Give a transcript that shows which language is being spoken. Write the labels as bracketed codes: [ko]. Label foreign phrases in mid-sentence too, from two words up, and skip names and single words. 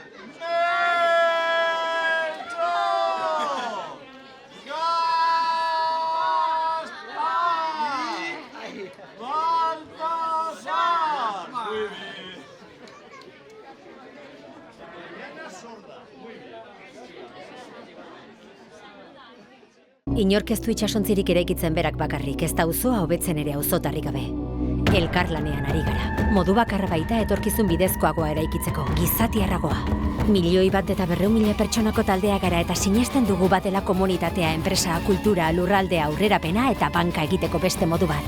[es] ¡Melchor! ¡Gaspar! ¡Baltasar! Muy bien. Mariana sorda. Muy bien. [eu] Inork ez du itsasontzirik eraikitzen berak bakarrik, ez da auzoa hobetzen ere auzotarrik gabe. Elkarlanean ari gara. Modu bakarra baita etorkizun bidezkoagoa eraikitzeko, gizatiarragoa. 1.200.000 pertsonako taldea gara eta sinesten dugu batela komunitatea, enpresa, kultura, lurraldea, aurrerapena eta banka egiteko beste modu bat.